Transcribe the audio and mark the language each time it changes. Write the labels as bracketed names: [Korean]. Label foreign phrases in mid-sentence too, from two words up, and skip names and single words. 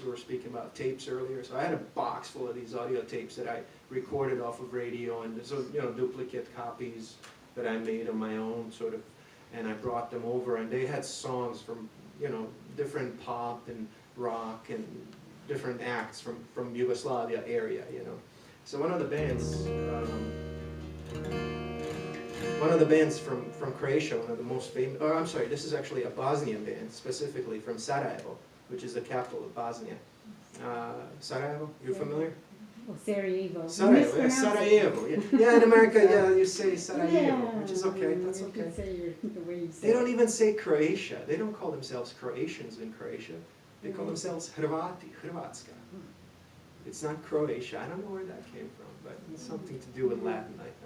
[English] We were speaking about tapes earlier. So I had a box full of these audio tapes that I recorded off of radio, and so, you know, duplicate copies that I made on my own, sort of, and I brought them over, and they had songs from, you know, different pop and rock and different acts from Yugoslavia area, you know. So one of the bands from Croatia, one of the most famous, oh, I'm sorry, this is actually a Bosnian band, specifically from Sarajevo, which is the capital of Bosnia. Sarajevo, you familiar? Oh, Sarajevo. Sarajevo, yeah, Sarajevo. Yeah. Yeah, in America, yeah, you say Sarajevo, Yeah, which is okay, that's you okay. can say the way you say They don't it. even say Croatia. They don't call themselves Croatians in Croatia. They call themselves Hrvati, Hrvatska. It's not Croatia. I don't know where that came from, but it's something to do with Latin, I think.